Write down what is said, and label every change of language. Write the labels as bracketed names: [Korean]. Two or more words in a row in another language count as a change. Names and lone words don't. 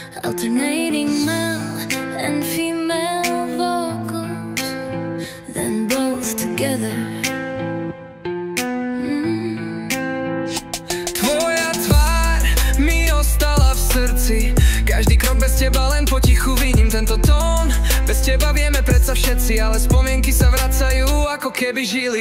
[English] Alternating male and female vocals, then both together. [Slovak] Tvoja tvár mi ostala v srdci. Každý krok bez teba len potichu vidím tento tón. Bez teba vieme predsa všetci, ale spomienky sa vracajú, ako keby žili.